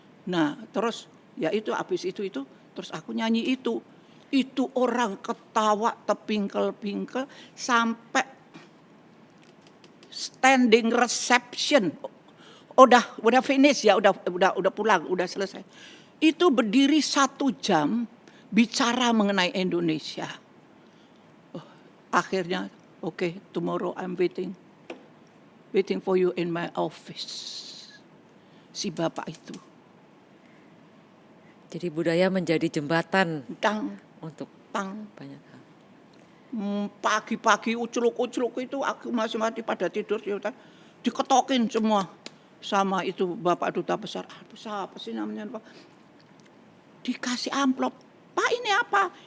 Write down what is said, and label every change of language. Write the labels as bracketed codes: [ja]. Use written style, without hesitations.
[id] Nah terus ya itu habis itu terus aku nyanyi itu orang ketawa tepingkel-pingkel sampai standing reception. Udah finish ya, udah pulang, udah selesai. Itu berdiri 1 jam bicara mengenai Indonesia. [en] Akhirnya okay, tomorrow I'm waiting for you in my office. [id] Si bapak itu. Jadi budaya menjadi jembatan untuk Tang. banyak hal. Pagi-pagi ucluk-ucluk itu aku masih mati pada tidur diketokin semua sama itu bapak duta besar. Siapa sih namanya Pak? Dikasih amplop. Pak ini apa?